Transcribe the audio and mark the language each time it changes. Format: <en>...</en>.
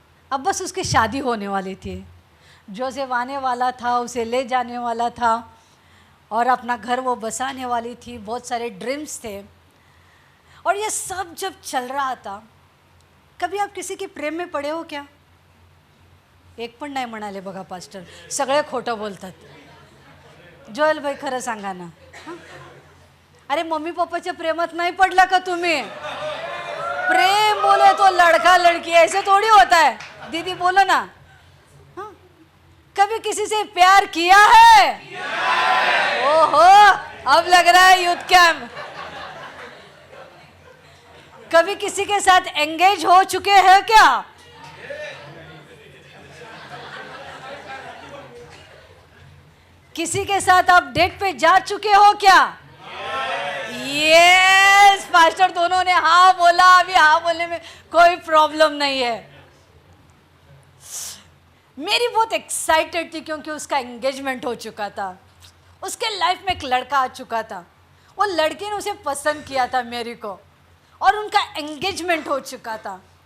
<hi>अब बस उसकी शादी होने वाली थी। जोसेफ आने वाला था, उसे ले जाने वाला था और अपना घर वो बसाने वाली थी। बहुत सारे ड्रीम्स थे और ये सब जब चल रहा था, कभी आप किसी के प्रेम में पडे हो क्या?</hi> <mr>एक पण नाही म्हणाले बघा पास्टर, सगळे खोटं बोलतात. जोएल भाई खरं सांगा ना. हं? अरे मम्मी पप्पाच्या प्रेमात नाही पडला का तुम्ही?</mr> <hi>प्रेम बोले तो लड़का लड़की ऐसे थोड़ी होता है. दीदी बोलो ना. हाँ? कभी किसी से प्यार किया है? ओहो, अब लग रहा है यूथ कैंप. कभी किसी के साथ एंगेज हो चुके हैं क्या? किसी के साथ आप डेट पे जा चुके हो क्या? यस, पास्टर दोनों ने हाँ बोला. अभी हाँ बोलने में कोई प्रॉब्लम नहीं है. मेरी बहुत एक्साइटेड थी क्योंकि उसका एंगेजमेंट हो चुका था. उसके लाइफ में एक लड़का आ चुका था. वो लड़की ने उसे पसंद किया था, मेरी को, और उनका एंगेजमेंट हो चुका था.</hi>